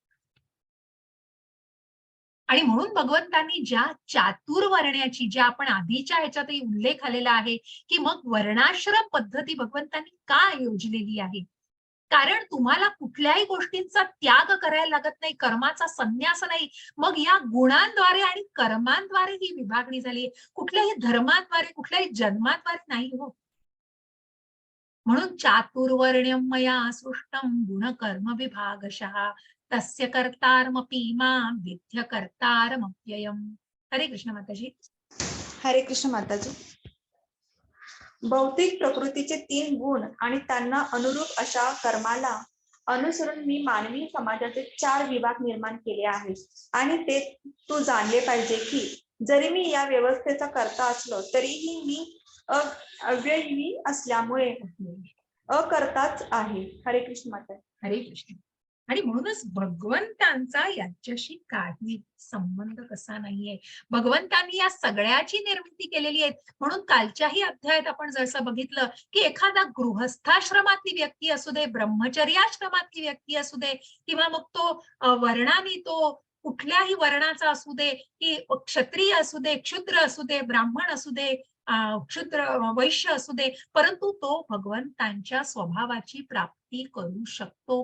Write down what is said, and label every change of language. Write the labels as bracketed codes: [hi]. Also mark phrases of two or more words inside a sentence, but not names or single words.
[mr] आणि म्हणून भगवंतांनी ज्या चातुर्वर्ण्याची, ज्या आपण आधीच्या ह्याच्यातही उल्लेख आलेला आहे, की मग वर्णाश्रम पद्धती भगवंतांनी का योजलेली आहे, कारण तुम्हाला कुठल्याही गोष्टींचा त्याग करायला लागत नाही, कर्माचा संन्यास नाही. मग या गुणांद्वारे आणि कर्मांद्वारे ही विभागणी झाली, कुठल्याही धर्माद्वारे, कुठल्याही जन्माद्वारे नाही हो. [sa] म्हणून चातुर्वर्ण्यम मया सृष्टम गुण कर्म विभागशः तस्य कर्तारमपि मां विद्य कर्तारमप्ययम्. [mr] हरे कृष्ण माताजी. हरे कृष्ण माताजी. भौतिक प्रकृतीचे 3 गुण आणि त्यांना अनुरूप अशा कर्माला अनुसरून मी मानवी समाजाचे 4 विभाग निर्माण केले आहेत. आणि ते तू जाणले पाहिजे की जरी मी या व्यवस्थेचा कर्ता असलो तरीही मी अव्ययी असल्यामुळे अकर्ताच आहे. हरे कृष्ण माता. हरे कृष्ण. आणि म्हणूनच भगवंतांचा याच्याशी काही संबंध कसा नाहीये. भगवंतांनी या सगळ्याची निर्मिती केलेली आहे. म्हणून कालच्याही अध्यायात आपण जसं बघितलं की एखादा गृहस्थाश्रमातली व्यक्ती असू दे, ब्रह्मचर्याश्रमातली व्यक्ती असू दे, किंवा मग तो वर्णानी, तो कुठल्याही वर्णाचा असू दे, की क्षत्रिय असू दे, क्षुद्र असू दे, ब्राह्मण असू दे, क्षुद्र वैश्य असू दे, परंतु तो भगवंतांच्या स्वभावाची प्राप्ती करू शकतो.